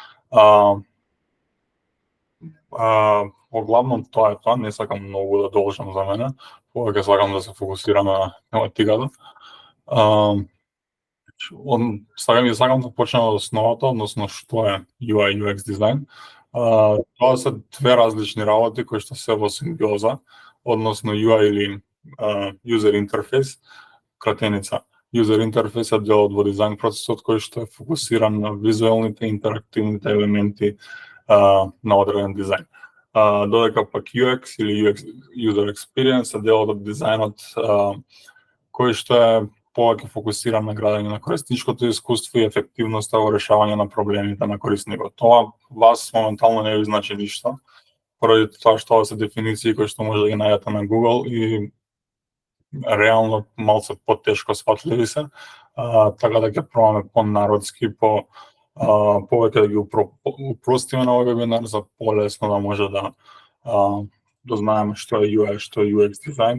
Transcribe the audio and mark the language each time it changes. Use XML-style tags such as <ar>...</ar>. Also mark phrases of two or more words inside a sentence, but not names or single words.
<mk>Оглавном тоа е тоа, не сакам многу да должам за мене, повеќе сакам да се фокусирам на тематиката. Сакам да почнем од основата, односно што е UI UX дизајн. Тоа се две различни работи кои што се во симбиоза, односно UI или</mk> <en>user interface,</en> <mk>кратеница.</mk> <en>User interface</en> <mk>е делот во дизајн процесот кој што е фокусиран на визуелните интерактивните елементи на одреден дизајн. Додека пак UX или UX</mk> <en>user experience</en> <mk>е делот од дизајнот кој што е повеќе фокусиран на градење на корисничкото искуство и ефективноста во решавање на проблемите на корисникот. Тоа вас моментално не ви значи ништо, поради тоа што ова се дефиниции кои што може да ги најдете на Google и реално малце потешко сватливи се, така да ќе пробаме по-народски, повеќе да ги упростиме на овој вебинар за полесно да може да знаеме што е UI, што е UX дизајн.</mk>